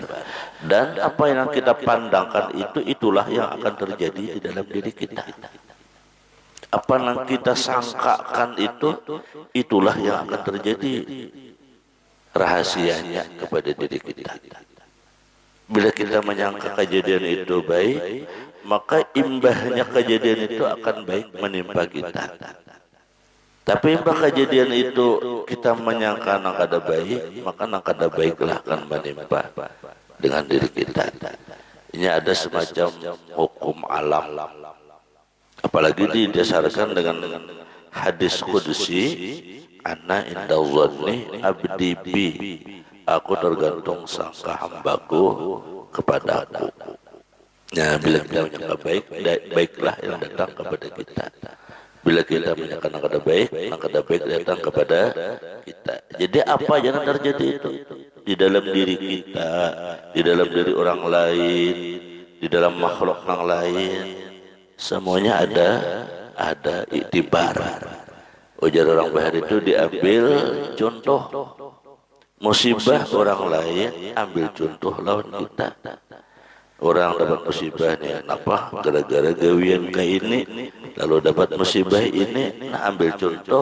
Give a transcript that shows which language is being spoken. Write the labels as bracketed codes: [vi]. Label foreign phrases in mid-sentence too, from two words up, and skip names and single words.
[id] Dan apa yang kita pandangkan itu, itulah yang akan terjadi di dalam diri kita. Apa yang kita sangkakan itu, itulah yang akan terjadi rahasianya kepada diri kita. Bila kita menyangka kejadian itu baik, maka imbahnya kejadian itu akan baik menimpa kita. Tapi imbah kejadian itu kita menyangka [bjn] nang kada baik, [id] maka [bjn] nang kada baiklah [id] akan menimpa dengan diri kita. Ini ada semacam hukum alam. Apalagi didasarkan dengan hadis qudsi, [ar] أنا عند ظن عبدي بي, [id] aku tergantung sangka hambaku kepadaku. Nah, bila kita menyangka baik, baiklah yang datang kepada kita. Bila kita menyangka yang kada baik, yang kada baik datang kepada kita. Jadi apa yang terjadi itu di dalam diri kita, di dalam diri orang lain, di dalam makhluk yang lain, semuanya ada i'tibar. Ujar orang Bahari itu diambil contoh musibah orang lain, ambil contoh lawan kita. Orang dapat musibah nih, apa? Gara-gara gawian kayak ini, lalu dapat musibah ini, nah ambil contoh.